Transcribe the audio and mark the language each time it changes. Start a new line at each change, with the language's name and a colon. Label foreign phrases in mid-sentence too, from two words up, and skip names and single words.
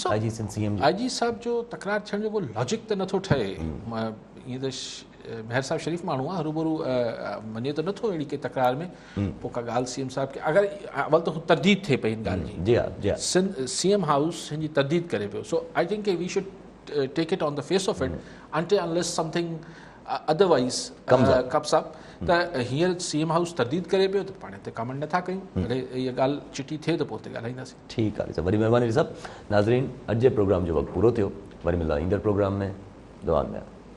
Sindhi: IG सिंध CM IG साहिब जो तकरार थियण जो को लॉजिक त नथो ठहे। ईअं त मेहर साहिब शरीफ़ माण्हू आहे, हरूभरू मञे त नथो अहिड़ी के तकरार में, पोइ का ॻाल्हि CM साहिब खे अगरि अवल त हू तरदीद थिए पई हिन ॻाल्हि जी। जी हा, जी हा, CM हाउस हिन जी तरदीद करे पियो।
English: So I think we should take it on the face of it until unless something otherwise comes up।
Sindhi: त हींअर CM हाउस तरदीद करे पियो, त पाण हिते कमेंट नथा कयूं, भले इहा ॻाल्हि चिटी थिए त पोइ हुते ॻाल्हाईंदासीं। ठीकु आहे। वरी महिरबानी साहब। नाज़रीन, अॼु जे प्रोग्राम जो वक़्तु पूरो थियो, वरी मिलंदा ईंदड़ प्रोग्राम में। दुआनि में।